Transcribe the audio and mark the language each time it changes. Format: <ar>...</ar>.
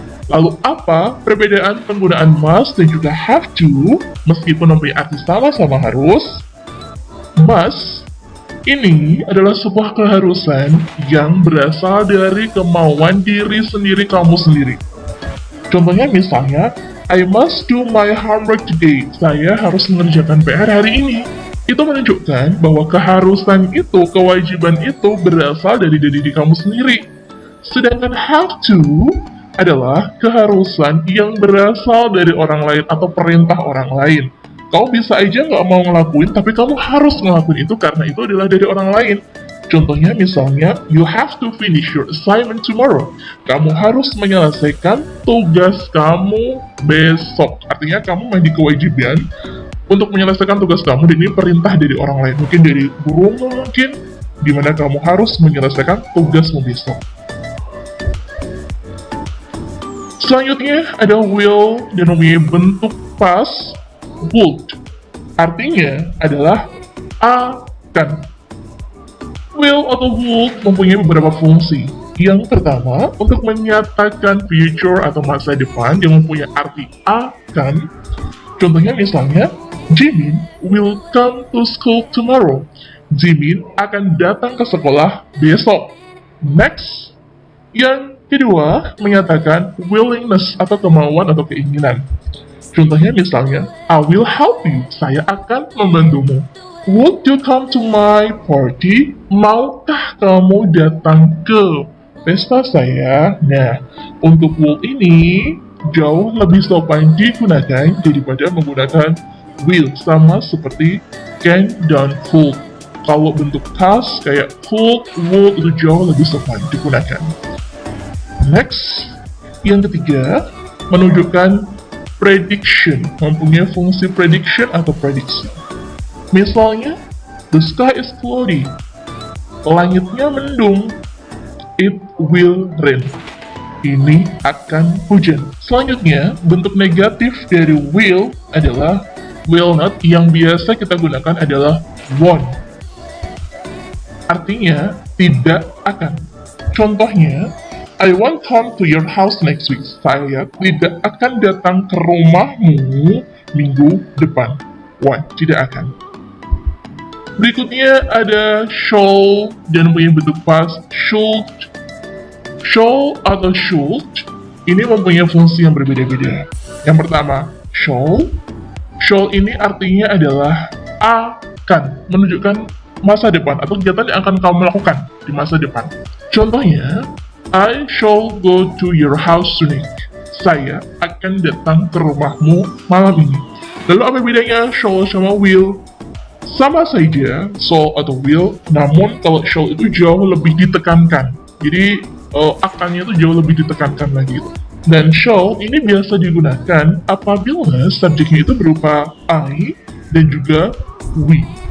<id>Lalu apa perbedaan penggunaan must dan juga have to meskipun mempunyai arti sama-sama harus? Must ini adalah sebuah keharusan yang berasal dari kemauan diri sendiri kamu sendiri. Contohnya misalnya,</id> <en>I must do my homework today.</en> <id>Saya harus mengerjakan PR hari ini. Itu menunjukkan bahwa keharusan itu, kewajiban itu berasal dari diri kamu sendiri. Sedangkan have to adalah keharusan yang berasal dari orang lain atau perintah orang lain. Kamu bisa aja nggak mau ngelakuin, tapi kamu harus ngelakuin itu karena itu adalah dari orang lain. Contohnya misalnya,</id> <en>you have to finish your assignment tomorrow.</en> <id>Kamu harus menyelesaikan tugas kamu besok. Artinya kamu memiliki kewajiban untuk menyelesaikan tugas kamu, dan ini perintah dari orang lain. Mungkin dari gurumu mungkin, dimana kamu harus menyelesaikan tugasmu besok. Selanjutnya ada will dan mempunyai bentuk past would. Artinya adalah akan. Will atau would mempunyai beberapa fungsi. Yang pertama, untuk menyatakan future atau masa depan yang mempunyai arti akan. Contohnya misalnya,</id> <en>Jimin will come to school tomorrow.</en> <id>Jimin akan datang ke sekolah besok. Next. Yang kedua, menyatakan willingness atau kemauan atau keinginan. Contohnya misalnya,</id> <en>I will help you.</en> <id>Saya akan membantumu.</id> <en>Would you come to my party?</en> <id>Maukah kamu datang ke pesta saya? Nah, untuk would ini jauh lebih sopan digunakan daripada menggunakan will, sama seperti can dan could. Kalau bentuk past kayak could, would itu jauh lebih sopan digunakan. Next, yang ketiga, menunjukkan prediction, mempunyai fungsi prediction atau prediksi.</id> <en>Misalnya, the sky is cloudy,</en> <id>langitnya mendung,</id> <en>it will rain,</en> <id>ini akan hujan. Selanjutnya, bentuk negatif dari will adalah will not, yang biasa kita gunakan adalah won't. Artinya, tidak akan.</id> <en>Contohnya, I won't come to your house next week.</en> <id>Saya tidak akan datang ke rumahmu minggu depan. Won't, tidak akan. Berikutnya ada shall dan punya bentuk past should. Shall atau should ini mempunyai fungsi yang berbeda-beda. Yang pertama, shall. Shall ini artinya adalah akan, menunjukkan masa depan atau kegiatan yang akan kamu lakukan di masa depan.</id> <en>Contohnya, I shall go to your house tonight.</en> <id>Saya akan datang ke rumahmu malam ini. Lalu apa bedanya shall sama will? Sama saja, shall atau will, namun kalau shall itu jauh lebih ditekankan. Jadi akannya itu jauh lebih ditekankan lagi gitu. Dan shall ini biasa digunakan apabila subjeknya itu berupa I dan juga we.</id>